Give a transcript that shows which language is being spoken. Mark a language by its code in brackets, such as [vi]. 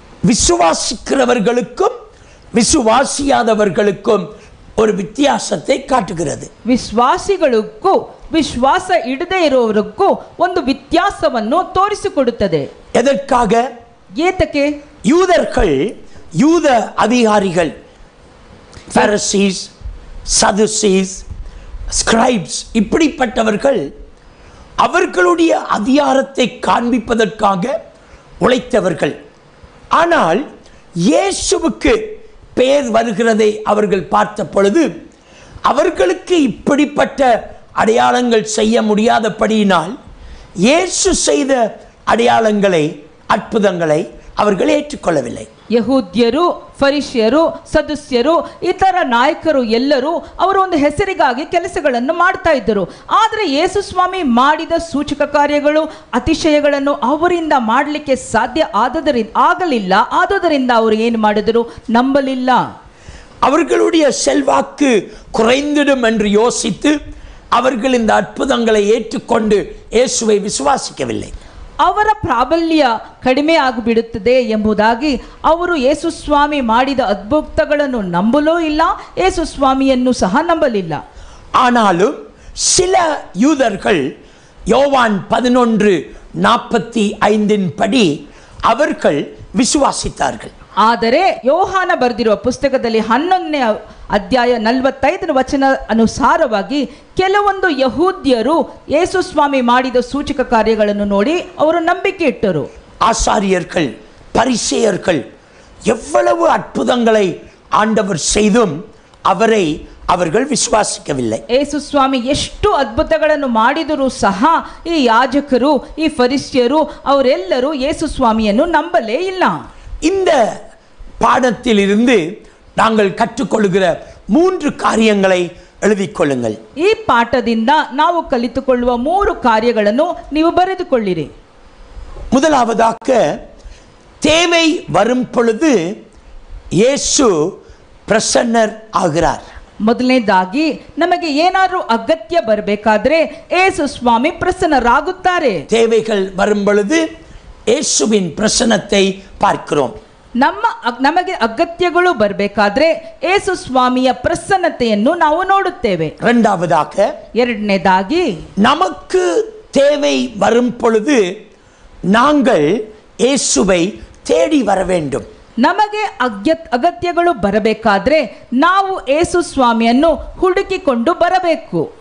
[ta] விசுவாசிக்கிறவர்களுக்கும் விசுவாசியாதவர்களுக்கும் ஒரு வித்தியாசத்தை காட்டுகிறது. [kn] ವಿಶ್ವಾಸಿಗಳಿಗೂ ವಿಶ್ವಾಸ ಇಡದೇ ಇರುವವರಿಗೂ ಒಂದು ವ್ಯತ್ಯಾಸವನ್ನು ತೋರಿಸಿಕೊಡುತ್ತದೆ. [ta] எதற்காக? [kn] ಏತಕ್ಕೆ? [ta] யூதர்கள், யூத அதிகாரிகள், பாரசீஸ், சதுசீஸ், ஸ்கிரைப்ஸ், இப்படிப்பட்டவர்கள் அவர்களுடைய அதிகாரத்தை காண்பிப்பதற்காக உழைத்தவர்கள். ஆனால் இயேசுவுக்கு பெயர் வருகிறதை அவர்கள் பார்த்த பொழுது அவர்களுக்கு இப்படிப்பட்ட அடையாளங்கள் செய்ய முடியாதபடியினால் இயேசு செய்த அடையாளங்களை, அற்புதங்களை அவர்கள் ஏற்றுக்கொள்ளவில்லை. [kn] ಯಹೂದ್ಯರು, ಫರಿಷ್ಯರು, ಸದಸ್ಯರು, ಇತರ ನಾಯಕರು ಎಲ್ಲರೂ ಅವರು ಒಂದು ಹೆಸರಿಗಾಗಿ ಕೆಲಸಗಳನ್ನು ಮಾಡ್ತಾ ಇದ್ದರು. ಆದರೆ ಯೇಸು ಸ್ವಾಮಿ ಮಾಡಿದ ಸೂಚಕ ಕಾರ್ಯಗಳು, ಅತಿಶಯಗಳನ್ನು ಅವರಿಂದ ಮಾಡಲಿಕ್ಕೆ ಸಾಧ್ಯ ಆಗಲಿಲ್ಲ. ಆದುದರಿಂದ ಅವರು ಏನು ಮಾಡಿದರು? ನಂಬಲಿಲ್ಲ. [ta] அவர்களுடைய செல்வாக்கு குறைந்திடும் என்று யோசித்து அவர்கள் இந்த அற்புதங்களை ஏற்றுக்கொண்டு இயேசுவை விசுவாசிக்கவில்லை. [kn] ಅವರ ಪ್ರಾಬಲ್ಯ ಕಡಿಮೆ ಆಗಿಬಿಡುತ್ತದೆ ಎಂಬುದಾಗಿ ಅವರು ಯೇಸು ಸ್ವಾಮಿ ಮಾಡಿದ ಅದ್ಭುತಗಳನ್ನು ನಂಬಲೂ ಇಲ್ಲ, ಯೇಸು ಸ್ವಾಮಿಯನ್ನು ಸಹ ನಂಬಲಿಲ್ಲ. [ta] ஆனாலும் சில யூதர்கள் யோவான் 11:45 படி அவர்கள் விசுவாசித்தார்கள். [kn] ಆದರೆ ಯೋಹಾನ ಬರೆದಿರುವ ಪುಸ್ತಕದಲ್ಲಿ 11ನೇ ಅಧ್ಯಾಯ 45ನೇ ವಚನ ಅನುಸಾರವಾಗಿ ಕೆಲವೊಂದು ಯಹೂದ್ಯರು ಯೇಸು ಸ್ವಾಮಿ ಮಾಡಿದ ಸೂಚಕ ಕಾರ್ಯಗಳನ್ನು ನೋಡಿ ಅವರು ನಂಬಿಕೆ ಇಟ್ಟರು. [ta] ஆசாரியர்கள், பரிசேயர்கள் எவ்வளவு அற்புதங்களை ஆண்டவர் செய்தும் அவரை அவர்கள் விசுவாசிக்கவில்லை. [kn] ಯೇಸು ಸ್ವಾಮಿ ಎಷ್ಟು ಅದ್ಭುತಗಳನ್ನು ಮಾಡಿದರೂ ಸಹ ಈ ಯಾಜಕರು, ಈ ಫರಿಸ್ಯರು ಅವರೆಲ್ಲರೂ ಯೇಸು ಸ್ವಾಮಿಯನ್ನು ನಂಬಲೇ ಇಲ್ಲ. [ta] இந்த பாடத்தில் இருந்து நாங்கள் கற்றுக்கொள்கிற 3 காரியங்களை எழுதிக் கொள்ளுங்கள். [kn] ಈ ಪಾಠದಿಂದ ನಾವು ಕಲಿತುಕೊಳ್ಳುವ 3 ಕಾರ್ಯಗಳನ್ನು ನೀವು ಬರೆದುಕೊಳ್ಳಿರಿ. [ta] முதலாவதாக, தேவை வரும் பொழுது இயேசு பிரசன்னர் ஆகிறார். [kn] ಮೊದಲನೇದಾಗಿ ನಮಗೆ ಏನಾದರೂ ಅಗತ್ಯ ಬರಬೇಕಾದ್ರೆ ಯೇಸು ಸ್ವಾಮಿ ಪ್ರಸನ್ನರಾಗುತ್ತಾರೆ. [ta] தேவைகள் வரும் பொழுது இயேசுவின் பிரசன்னத்தை பார்க்கிறோம். [kn] ನಮಗೆ ಅಗತ್ಯಗಳು ಬರಬೇಕಾದ್ರೆ ಯೇಸು ಸ್ವಾಮಿಯ ಪ್ರಸನ್ನತೆಯನ್ನು ನಾವು ನೋಡುತ್ತೇವೆ. ಎರಡನೇದಾಗಿ, [ta] நமக்கு தேவை வரும் பொழுது நாங்கள் இயேசுவை தேடி வர வேண்டும். [kn] ನಮಗೆ ಅಗತ್ಯಗಳು ಬರಬೇಕಾದ್ರೆ ನಾವು ಯೇಸು ಸ್ವಾಮಿಯನ್ನು ಹುಡುಕಿಕೊಂಡು ಬರಬೇಕು.